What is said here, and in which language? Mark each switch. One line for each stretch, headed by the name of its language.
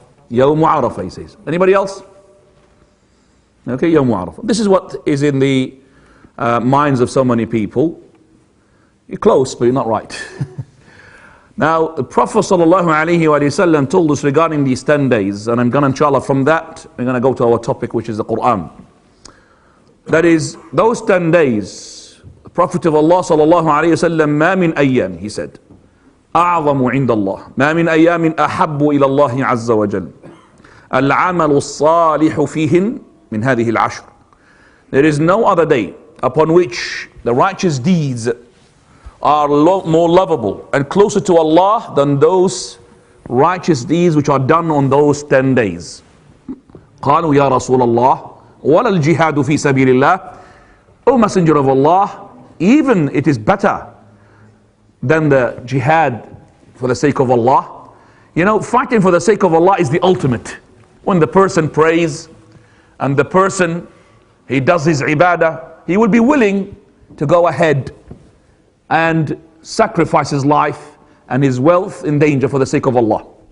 English: Yawm Arafah, he says. Anybody else? Okay, Yawm Arafah. This is what is in the minds of so many people. You're close, but you're not right. Now, the Prophet ﷺ told us regarding these 10 days, and I'm going to, inshallah, from that, we're going to go to our topic, which is the Qur'an. That is, those 10 days, the Prophet of Allah ﷺ,
Arabic: مَا مِنْ أَيَّامٍ,
English: he said,
Arabic: أَعْظَمُ عِنْدَ اللَّهِ مَا مِنْ أَيَّامٍ أَحَبُّ إِلَى اللَّهِ عَزَّ وَجَلَّ الْعَمَلُ الصَّالِحُ فِيهِنْ مِنْ هَذِهِ الْعَشْرِ.
English: There is no other day upon which the righteous deeds are more lovable and closer to Allah than those righteous deeds which are done on those 10 days.
Arabic: قالوا يا رسول الله ولا الجهاد في سبيل الله.
English: O Messenger of Allah, even it is better than the jihad for the sake of Allah. You know, fighting for the sake of Allah is the ultimate. When the person prays and the person, he does his ibadah, he will be willing to go ahead and sacrifice his life and his wealth in danger for the sake of Allah.